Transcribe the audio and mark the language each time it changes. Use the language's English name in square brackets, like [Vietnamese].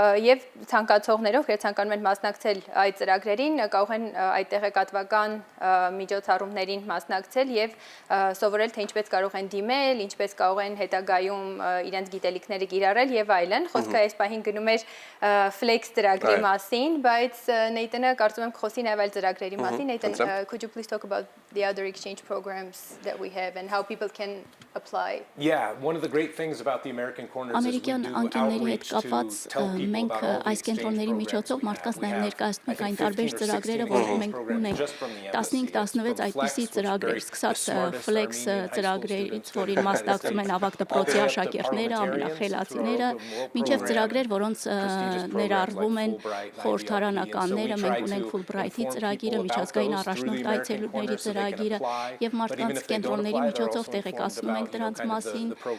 [Armenian] եւ ցանկացողներով, ովքեր ցանկանում են մասնակցել այդ ծրագրերին, կարող են այդ տեղեկատվական միջոցառումներին մասնակցել եւ սովորել, թե ինչպես կարող են դիմել, ինչպես կարող են հետագայում իրենց գիտելիքները կիրառել եւ այլն։ Խոսքը այս պահին գնում էր Flex ծրագրի մասին, բայց Նեյտենը կարծում եմ խոսի նաեւ այլ ծրագրերի մասին։ Նեյտեն, [English] could you please talk about the other exchange programs that we have and how people can apply? Yeah, one of the great things about the American Corners is we do outreach to tell people about [Armenian] այս կենտրոնների միջոցով մարդկանց նաև ներկայացնում ենք այն տարբեր ծրագրերը, որ մենք ունենք 15-16 այդպիսի ծրագրեր, սկսած Flex ծրագրերից, որին մասնակցում են ավագ դպրոցի աշակերտները, ամենախելացիները, մինչև ծրագրեր, որոնց ներառվում են խորհրդարանականները, մենք ունենք Fulbright-ի ծրագիրը, միջազգային առաջնորդ այցելուների ծրագիրը եւ մարդկանց կենտրոնների միջոցով տեղեկացնում ենք դրանց մասին